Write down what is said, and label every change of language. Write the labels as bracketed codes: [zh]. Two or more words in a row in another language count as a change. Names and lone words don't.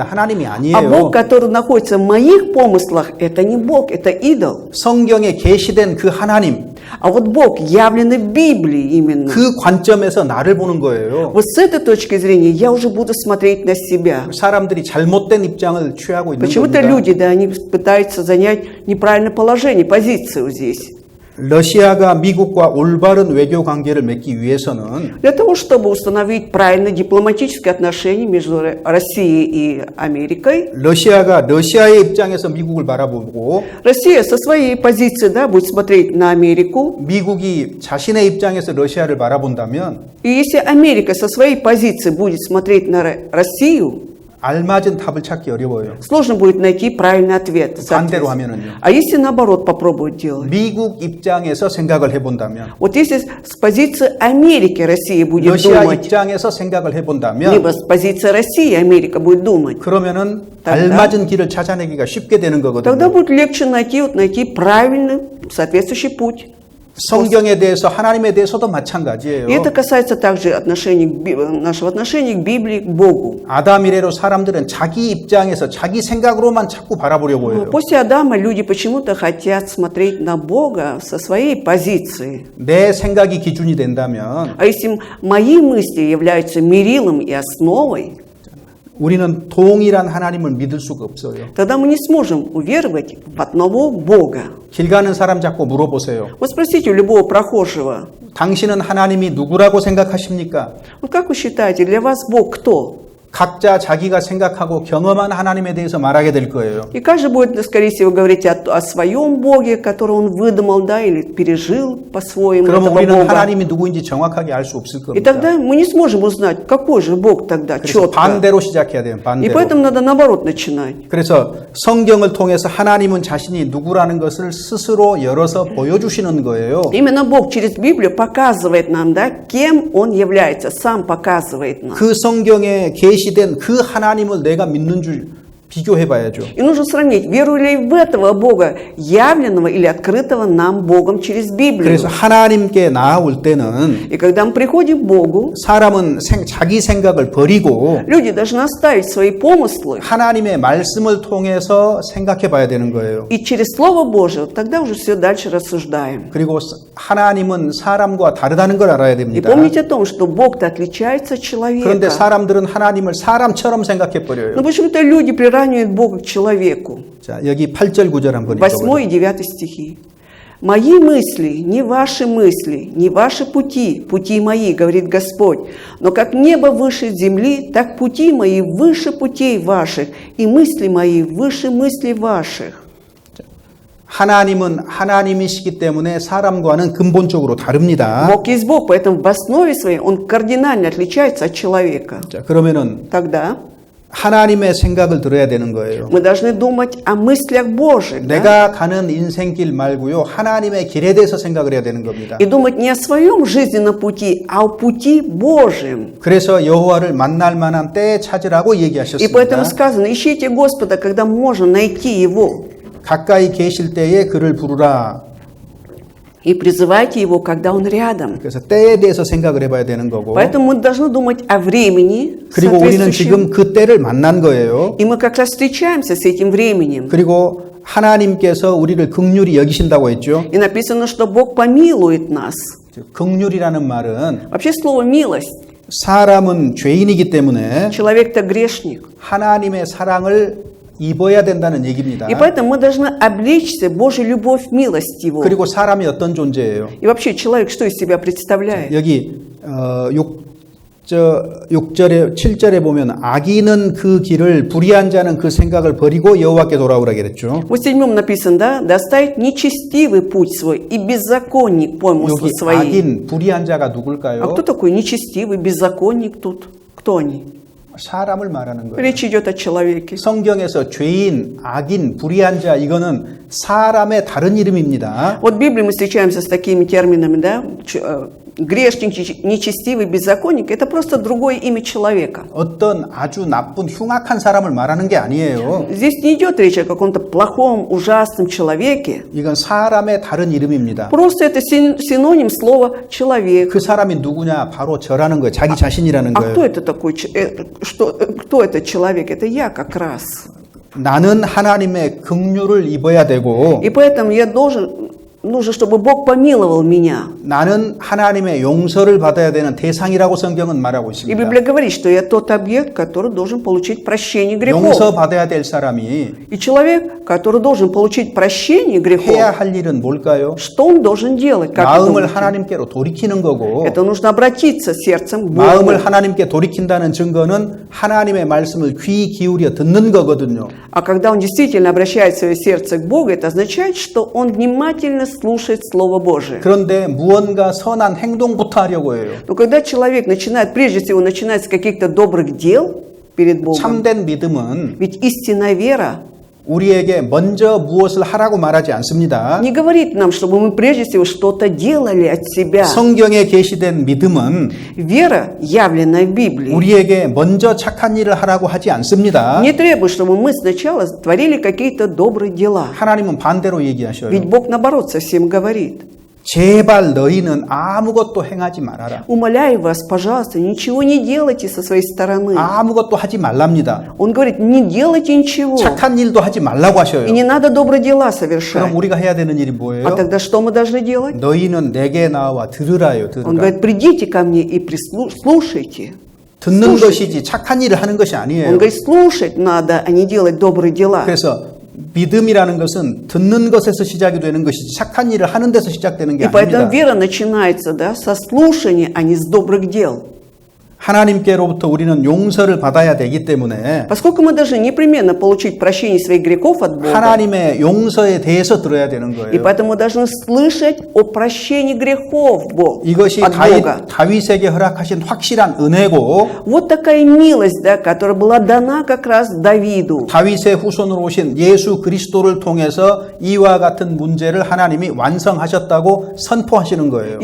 [ko] 하나님이 [ru] А [ko] 아니에요. [ru] Бог, который находится в моих помыслах, это не Бог, это идол. [ko] 성경에 계시된 그 하나님, [ru] А вот Бог, явленный в Библии именно. [ko] 그 관점에서 나를 보는 거예요. [ru] Вот с этой точки зрения я уже буду смотреть на себя. [ko] 사람들이 잘못된 입장을 취하고 있는 [ru] Почему-то [ko] 겁니다. [ru] люди, да, они пытаются занять неправильное положение, позицию здесь. [ko] 러시아가 미국과 올바른 외교 관계를 맺기 위해서는 [ru] Для того, чтобы установить правильные дипломатические отношения между Россией и Америкой, [ko] 러시아가 러시아의 입장에서 미국을 바라보고 [ru] Россия со своей позиции, да, будет смотреть на Америку. [ko] 미국이 자신의 입장에서 러시아를 바라본다면 [ru] И если Америка со своей позиции будет смотреть на Россию, [ko] 알맞은 답을 찾기 어려워요. [ru] сложно будет найти правильный ответ. [ko] 반대로 [ru] соответственно. [ko] 하면은요. [ru] А если наоборот попробовать делать? [ko] 미국 입장에서 생각을 해본다면 [ru] Вот если с позиции Америки Россия будет [ko] 러시아 [ru] думать, [ko] 입장에서 생각을 해본다면 [ru] либо с позиции России Америка будет думать, [ko] 그러면은 [ru] тогда- [ko] 알맞은 길을 찾아내기가 쉽게 되는 [ru] тогда [ko] 거거든요. [ru] будет легче найти правильный соответствующий путь. [ko] 성경에 대해서 하나님에 대해서도 마찬가지예요. [ru] И это касается также нашего отношения к Библии, к Богу. [ko] 아담 이래로 사람들은 자기 입장에서 자기 생각으로만 자꾸 바라보려고 해요. [ru] После Адама люди почему-то хотят смотреть на Бога со своей позиции. [ko] 내 생각이 기준이 된다면 [ru] А если мои мысли являются мерилом и основой, [ko] 우리는 동일한 하나님을 믿을 수가 없어요. [ru] тогда мы не сможем уверовать в одного Бога. [ko] 길 가는 사람 잡고 물어보세요. [ru] Вот спросите у любого прохожего, [ko] 당신은 하나님이 누구라고 생각하십니까? [ru] вот как вы считаете, для вас Бог кто? [ko] 각자 자기가 생각하고 경험한 하나님에 대해서 말하게 될 거예요. [ru] И каждый будет, скорее всего, говорить о своем Боге, который он выдумал, да, или пережил по-своему [ko] 그러면 [ru] этого [ko] 우리는 [ru] Бога. [ko] 하나님이 누구인지 정확하게 알 수 없을 [ru] И [ko] 겁니다. [ru] тогда мы не сможем узнать, какой же Бог тогда [ko] 그래서 [ru] четко. [ko] 반대로 시작해야 돼요. [ru] И [ko] 반대로. [ru] поэтому надо наоборот начинать. [ko] 그래서 성경을 통해서 하나님은 자신이 누구라는 것을 스스로 열어서 보여주시는 거예요. [ru] Именно Бог через Библию показывает нам, да, кем Он является, сам показывает нам. [ko] 그 성경에 계시된 그 하나님을 내가 믿는 줄 비교해 봐야죠. [ru] И нужно сравнить, верую ли в этого Бога, явленного или открытого нам Богом через Библию. [ko] 그래서 하나님께 나아올 때는 [ru] И когда мы приходим к Богу, [ko] 사람은 자기 생각을 버리고 [ru] люди должны оставить свои помыслы [ko] 하나님의 말씀을 통해서 생각해 봐야 되는 거예요. [ru] и через Слово Божие, тогда уже все дальше рассуждаем. [ko] 그리고 하나님은 사람과 다르다는 걸 알아야 [ru] И [ko] 됩니다. [ru] помните о том, что Бог-то отличается от человека. [ko] 그런데 사람들은 하나님을 사람처럼 생각해 버려요. [ru] Но почему-то люди приравнивают Бога к человеку. [ko] 자, 여기 8절 9절 한번 [ru] 8 [ko] 읽어보죠. [ru] и 9 стихи. «Мои мысли, не ваши пути, пути мои, говорит Господь. Но как небо выше земли, так пути мои выше путей ваших, и мысли мои выше мыслей ваших». [ko] 하나님은 하나님이시기 때문에 사람과는 근본적으로 다릅니다. [ru] Бог есть Бог, поэтому в основе своей Он кардинально отличается от человека. [ko] 자, 그러면은 [ru] Тогда [ko] 하나님의 생각을 들어야 되는 거예요. [ru] мы должны думать о мыслях Божьих, да? [ko] 내가 가는 인생길 말고요. 하나님의 길에 대해서 생각을 해야 되는 겁니다. [ru] И думать не о своем жизненном пути, а о пути Божьем. [ko] 그래서 여호와를 만날 만한 때 찾으라고 [ru] И [ko] 얘기하셨습니다. [ru] поэтому сказано, ищите Господа, когда можно найти Его, [ko] 가까이 계실 때에 그를 부르라. [ru] и призывайте Его, когда Он рядом. [ko] 그래서 때에 대해서 생각을 해봐야 되는 거고. [ru] Поэтому мы должны думать о времени [ko] 그리고 우리는 [ru] соответствующем. [ko] 지금 그 때를 만난 거예요. [ru] И мы как раз встречаемся с этим временем. [ko] 그리고 하나님께서 우리를 긍휼히 여기신다고 했죠. [ru] И написано, что Бог помилует нас. [ko] 긍휼이라는 말은 [ru] Вообще слово «милость» [ko] 사람은 죄인이기 때문에 [ru] Человек-то грешник. [ko] 하나님의 사랑을 입어야 된다는 얘기입니다. [ru] И поэтому мы должны облечься Божьей любовь, милость Его. [ko] 그리고 사람이 어떤 존재예요? [ru] И вообще человек что из себя представляет? [ko] 여기 6절에 7절에 보면 악인은 그 길을 불의한 자는 그 생각을 버리고 여호와께 돌아오라 그랬죠. [ru] В 7 написано, да, да оставит нечестивый путь свой и беззаконник помыслы [ko] 여기 [ru] свои. [ko] 악인 불의한 자가 [ru] А [ko] 누굴까요? [ru] кто такой нечестивый, беззаконник тут? Кто они? [ko] 사람을 말하는 거예요. [ru] Речь идет о человеке. [ko] 성경에서 죄인, 악인, 불의한 자 이거는 사람의 다른 이름입니다. [ru] Вот в Библии мы встречаемся с такими терминами, да, грешник, нечестивый, беззаконник. Это просто другое имя человека. [ko] 어떤 아주 나쁜 흉악한 사람을 말하는 게 아니에요. [ru] Здесь не идет речь о каком-то плохом, ужасном человеке. [ko] 이건 사람의 다른 이름입니다. [ru] Просто это синоним слова человек. [ko] 그 사람이 누구냐? 바로 저라는 거예요. 자기 자신이라는 [ru] А кто [ko] 거예요. [ru] это такой? Кто этот человек? Это я как раз. [ko] 나는 하나님의 긍휼을 입어야 되고 [ru] И поэтому я нужно, чтобы Бог помиловал меня. [ko] 나는 하나님의 용서를 받아야 되는 대상이라고 성경은 말하고 [ru] И [ko] 있습니다. [ru] Библия говорит, что я тот объект, который должен получить прощение грехов. [ko] 용서받아야 될 사람이 [ru] И человек, который должен получить прощение грехов, [ko] 해야 할 일은 뭘까요? [ru] что он должен делать? Как вы [ko] 마음을 [ru] думаете? [ko] 하나님께로 돌이키는 거고 [ru] Это нужно обратиться сердцем к Богу. [ko] 마음을 하나님께 돌이킨다는 증거는 하나님의 말씀을 귀 기울여 듣는 거거든요. [ru] А когда он действительно обращает свое сердце к Богу, это означает, что он внимательно слушает Слово Божие. [ko] 그런데 무언가 선한 행동부터 하려고 해요. [ru] Но когда человек начинает, прежде всего, начинает с каких-то добрых дел перед Богом, [ko] 참된 믿음은 [ru] ведь истинная вера [ko] 우리에게 먼저 무엇을 하라고 말하지 않습니다. [ru] не говорит нам, чтобы мы прежде всего что-то делали от себя. [ko] 성경에 게시된 믿음은 [ru] Вера, явленная в Библии, [ko] 우리에게 먼저 착한 일을 하라고 하지 않습니다. [ru] не требует, чтобы мы сначала творили какие-то добрые дела. [ko] 하나님은 반대로 얘기하셔요. [ru] Ведь Бог, наоборот, совсем говорит. [ko] 제발 너희는 아무것도 행하지 말아라. [ru] Умоляю вас, пожалуйста, ничего не делайте со своей стороны. [ko] 아무것도 하지 말랍니다. [ru] Он говорит, не делайте ничего. [ko] 착한 일도 하지 말라고 하셔요. [ru] И не надо добрые дела [ko] 그럼 [ru] совершать. [ko] 우리가 해야 되는 일이 [ru] А [ko] 뭐예요? [ru] тогда что мы должны делать? [ko] 너희는 내게 나와 들으라요. [ru] Он [ko] 들으라. [ru] говорит, придите ко мне и слушайте. [ko] 듣는 것이지 착한 일을 하는 것이 [ru] Он [ko] 아니에요. [ru] говорит, слушать надо, а не делать добрые дела. [ko] 그래서 믿음이라는 것은 듣는 것에서 시작이 되는 것이지 착한 일을 하는 데서 시작되는 게 [ru] И поэтому [ko] 아닙니다. [ru] вера начинается, да, со слушания, а не с добрых дел. [ko] 하나님께로부터 우리는 용서를 받아야 되기 때문에 [ru] Поскольку мы должны непременно получить прощение своих грехов от Бога, [ko] 하나님의 용서에 대해서 들어야 되는 [ru] и [ko] 거예요. [ru] поэтому мы должны слышать о прощении грехов [ko] 이것이 [ru] от Бога. [ko] 다윗에게 허락하신 확실한 은혜고 [ru] Вот такая милость, да, которая была дана как раз Давиду. [ko] 다윗의 후손으로 오신 예수 그리스도를 통해서 이와 같은 문제를 하나님이 완성하셨다고 선포하시는 거예요.